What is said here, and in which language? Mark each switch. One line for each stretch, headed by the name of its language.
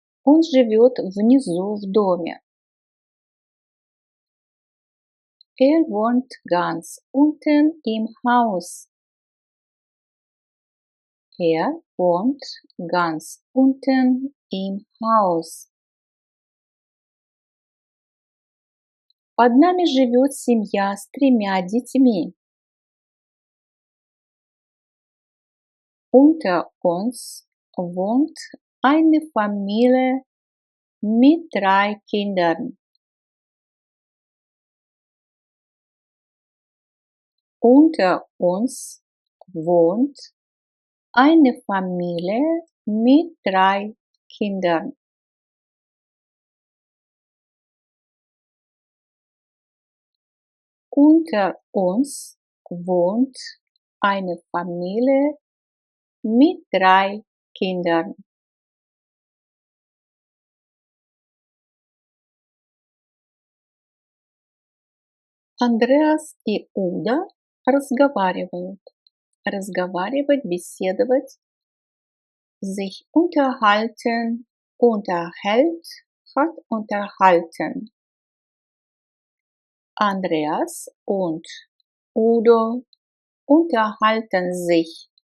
Russian: Он живет внизу в доме.
German: Er wohnt ganz unten im Haus. Er wohnt ganz unten im Haus.
Russian: Под нами живет семья с 3 детьми.
German: Unter uns wohnt eine Familie mit 3 Kindern. Unter uns wohnt eine Familie mit 3 Kindern. Unter uns wohnt eine Familie mit 3 Kindern.
Russian: Андреас и Уда разговаривают. Разговаривать, беседовать.
German: Sich unterhalten, unterhält, hat unterhalten. Andreas und Udo unterhalten sich.